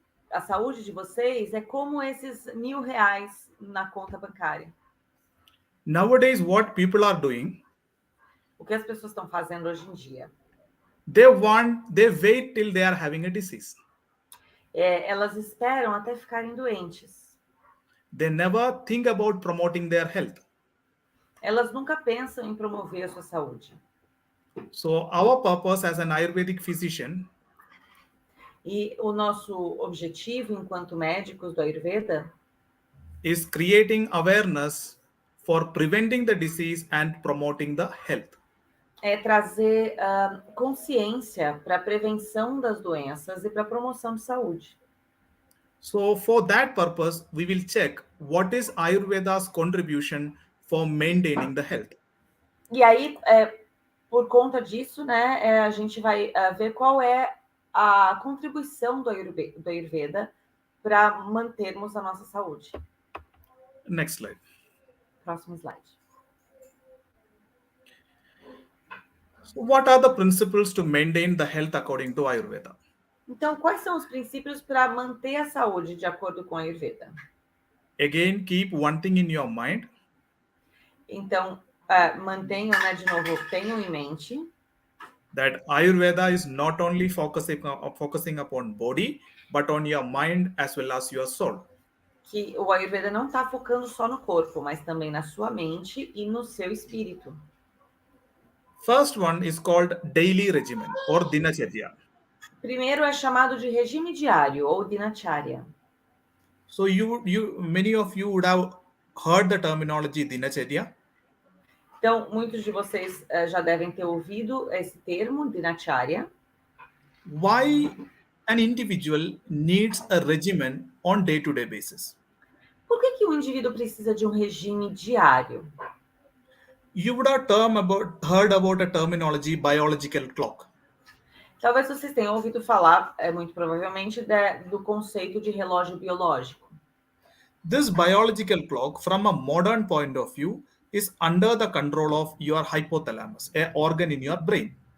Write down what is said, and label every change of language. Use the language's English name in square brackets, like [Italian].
[Portuguese] A saúde de vocês é como esses R$1.000 na conta bancária. [English] Nowadays, what people are doing, [Portuguese] O que as pessoas estão fazendo hoje em dia? [English] they wait till they are having a disease. [Portuguese] Elas esperam até ficarem doentes. [English] They never think about promoting their health. [Portuguese] Elas nunca pensam em promover a sua saúde. [English] So our purpose as an Ayurvedic physician [Portuguese] E o nosso objetivo, enquanto médicos do Ayurveda, [English] is creating awareness for preventing the disease and promoting the health. [Portuguese] é trazer consciência para a prevenção das doenças e para a promoção de saúde. [English] So for that purpose, we will check what is Ayurveda's contribution for maintaining the health. [Portuguese] E aí, por conta disso, né, a gente vai ver qual é a contribuição do Ayurveda para mantermos a nossa saúde. [English] Next slide. [Portuguese] Próximo slide. [English] So what are the principles to maintain the health according to Ayurveda? [Portuguese] Então, quais são os princípios para manter a saúde de acordo com a Ayurveda? [English] Again, keep one thing in your mind. [Portuguese] Então, mantenham, né, de novo, tenham em mente [English] That Ayurveda is not only focusing upon body, but on your mind as well as your soul. [Portuguese] que o Ayurveda não está focando só no corpo, mas também na sua mente e no seu espírito. [English] First one is called daily regimen or dinacharya. [Portuguese] Primeiro é chamado de regime diário ou dinacharya. [English] So many of you would have heard the terminology dinacharya. [Portuguese] Então, muitos de vocês já devem ter ouvido esse termo, dinacharya. [English] Why an individual needs a regimen on day-to-day basis? [Portuguese] Por que o indivíduo precisa de um regime diário? [English] You would have heard about a terminology biological clock. [Portuguese] Talvez vocês tenham ouvido falar, muito provavelmente, do conceito de relógio biológico. [English] This biological clock, from a modern point of view, is under the control of your hypothalamus, an organ in your brain.